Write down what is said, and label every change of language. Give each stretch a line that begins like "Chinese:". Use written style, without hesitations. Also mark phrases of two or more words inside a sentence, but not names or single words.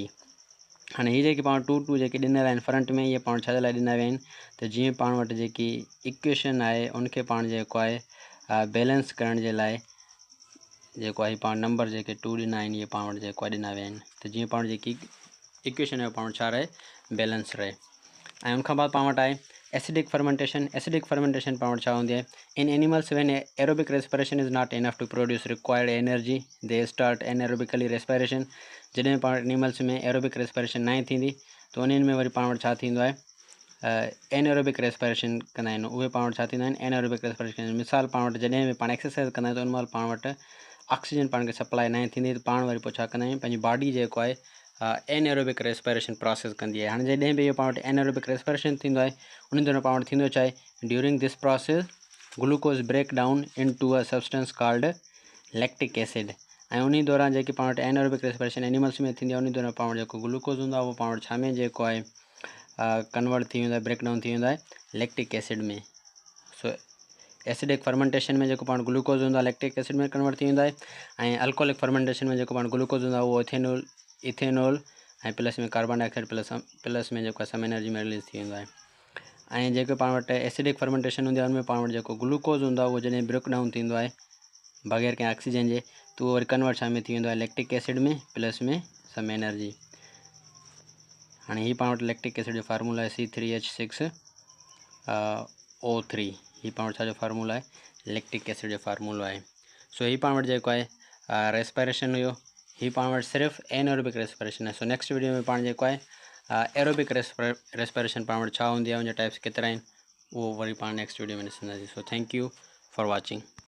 Sindhi: हाणे हीअ जेके पाण 2 जेके ॾिनल आहिनि फ्रंट में इहे पाण छा जे लाइ ॾिना विया आहिनि त जीअं पाण वटि जेकी इक्वेशन आहे उनखे पाण जेको आहे बैलेंस करण जे लाइ जेको आहे पाण नंबर जेके 2 ॾिना आहिनि इहे पाण वटि जेको आहे ॾिना विया आहिनि त जीअं पाण जेकी इक्वेशन आहे पाण वटि छा रहे बैलेंस रहे। ऐं उनखां बाद पाण वटि आहे
English: acidic fermentation
Sindhi: पाण वटि छा हूंदी आहे
English: in animals when aerobic respiration is not enough to produce required energy they start anaerobically respiration.
Sindhi: जॾहिं पाण एनिमल्स में
English: aerobic respiration
Sindhi: न थींदी त उन्हनि में वरी पाण वटि छा थींदो आहे
English: anaerobic respiration
Sindhi: कंदा आहिनि उहे पाण वटि छा थींदा आहिनि
English: anaerobic respiration.
Sindhi: मिसाल पाण वटि जॾहिं बि पाण एक्सरसाइज़ कंदा आहियूं त उन महिल पाण वटि ऑक्सीजन पाण खे सप्लाई न थींदी त पाण वरी पोइ छा कंदा आहियूं पंहिंजी बॉडी जेको आहे
English: anaerobic respiration process
Sindhi: कंदी आहे। हाणे जॾहिं बि इहो पाण वटि
English: anaerobic respiration
Sindhi: थींदो आहे उन दौरान पाण वटि थींदो छा आहे
English: during this process glucose break down in to a substance called lactic acid.
Sindhi: ऐं उन दौरान जेकी पाण वटि
English: anaerobic respiration
Sindhi: एनिमल्स में थींदी आहे उन दौरान पाण वटि जेको ग्लूकोज हूंदो आहे उहो पाण वटि छा में जेको आहे कन्वर्ट थी वेंदो आहे
English: break down
Sindhi: थी वेंदो आहे
English: lactic acid
Sindhi: में। सो
English: acidic fermentation
Sindhi: में जेको पाण ग्लूकोज हूंदो आहे
English: lactic acid
Sindhi: में कन्वर्ट थी वेंदो आहे ऐं
English: alcoholic fermentation
Sindhi: में जेको पाण ग्लूकोज हूंदो आहे उहो इथेनॉल ऐं प्लस में
English: carbon dioxide plus
Sindhi: में जेको आहे
English: some energy
Sindhi: में रिलीज़ थी वेंदो आहे। ऐं जेके पाण वटि
English: acidic fermentation
Sindhi: हूंदी आहे उनमें पाण वटि जेको ग्लूकोज हूंदो आहे उहो जॾहिं
English: break down
Sindhi: थींदो आहे बग़ैर कंहिं ऑक्सीजन जे त उहो वरी कन्वर्ट छा में थी वेंदो आहे
English: lactic acid
Sindhi: में प्लस में
English: some energy.
Sindhi: हाणे हीअ पाण वटि
English: lactic acid
Sindhi: जो फार्मूला आहे C3H6O3। हीअ पाण वटि छाजो फार्मूला आहे
English: lactic acid
Sindhi: जो फार्मूलो आहे। सो हीअ पाण वटि जेको आहे रेस्पिरेशन हुयो हीअ पाण वटि सिर्फ़ु
English: anaerobic respiration
Sindhi: आहे। सो
English: next video
Sindhi: में पाण जेको आहे
English: aerobic respiration
Sindhi: पाण वटि छा हूंदी आहे उनजा टाइप्स केतिरा आहिनि उहो वरी पाण
English: next video
Sindhi: में ॾिसंदासीं।
English: so thank you for watching.